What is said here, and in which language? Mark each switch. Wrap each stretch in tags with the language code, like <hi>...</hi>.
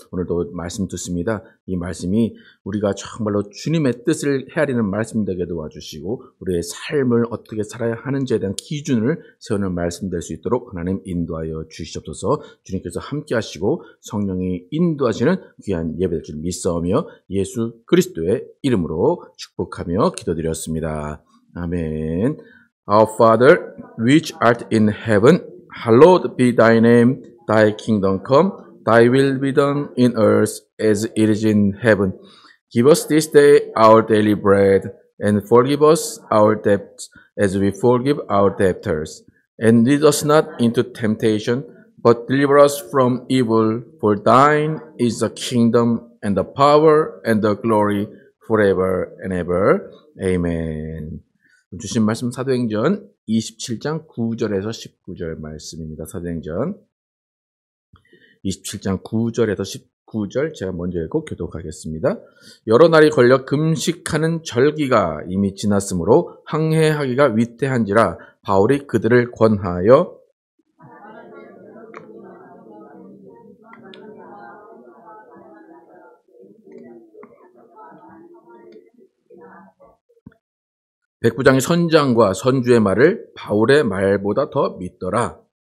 <ko>오늘도 말씀 듣습니다. 이 말씀이 우리가 정말로 주님의 뜻을 헤아리는 말씀 되게 도와주시고 우리의 삶을 어떻게 살아야 하는지에 대한 기준을 세우는 말씀 될 수 있도록 하나님 인도하여 주시옵소서. 주님께서 함께 하시고 성령이 인도하시는 귀한 예배 될 줄 믿사오며 예수 그리스도의 이름으로 축복하며 기도드렸습니다. 아멘.</ko> <en>Our Father, which art in heaven, hallowed be thy name. Thy kingdom come, thy will be done in earth as it is in heaven. Give us this day our daily bread, and forgive us our debts as we forgive our debtors. And lead us not into temptation, but deliver us from evil. For thine is the kingdom and the power and the glory forever and ever. Amen.</en> <ko>주신 말씀 사도행전 27장 9절에서 19절 말씀입니다. 사도행전 27장 9절에서 19절 제가 먼저 읽고 교독하겠습니다. 여러 날이 걸려 금식하는 절기가 이미 지났으므로 항해하기가 위태한지라 바울이 그들을 권하여 백부장이 선장과 선주의 말을 바울의 말보다 더 믿더라.</ko>